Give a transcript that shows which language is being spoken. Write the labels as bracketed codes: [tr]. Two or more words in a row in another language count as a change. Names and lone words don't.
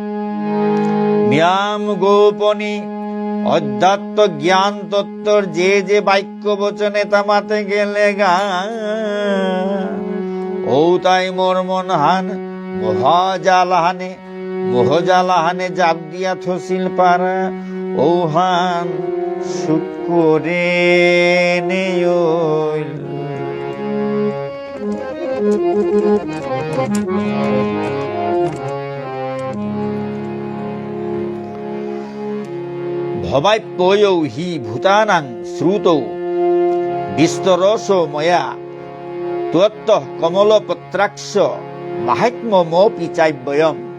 [bpy] ম্যাম গোপনী অধ্যাত্ম জ্ঞান তত্ত্বর যে যে বাক্য বচনে তামাতে গেলে গা ও তাই মোর মন হান মোহজালাহানে জাপ দিয়া থসিল পারা ওহান সুখ করে নেইল। [sa] ভবাপ্যয়ৌ হি ভূতানাং শ্রুতৌ বিস্তরসো ময়া ত্বত্তঃ কমলপত্রাক্ষ মাহাত্ম্যমপি চাব্যয়ম।